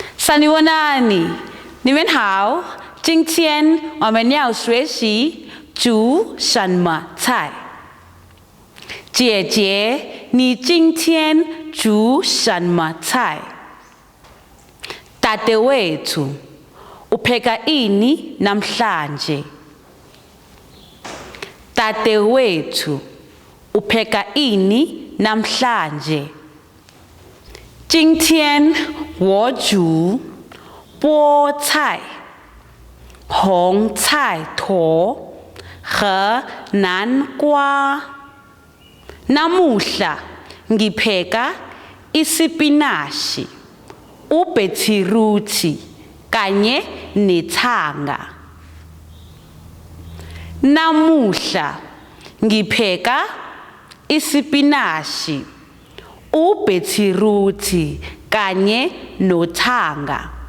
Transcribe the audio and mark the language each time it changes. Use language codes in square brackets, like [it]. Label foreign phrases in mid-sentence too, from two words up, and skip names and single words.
[zh] 萨尼沃纳尼，你们好，今天我们要学习煮什么菜。姐姐，你今天煮什么菜 ？ [zu] Dadewethu, upheka ini namhlanje? Dadewethu, upheka ini namhlanje? [zh] 今天我煮菠菜、红菜头和南瓜。 [zu] Namuhla ngipheka isipinashi, ubethiruthi kanye nethanga. Namuhla ngipheka isipinashi, ubethiruthi kanye nothanga.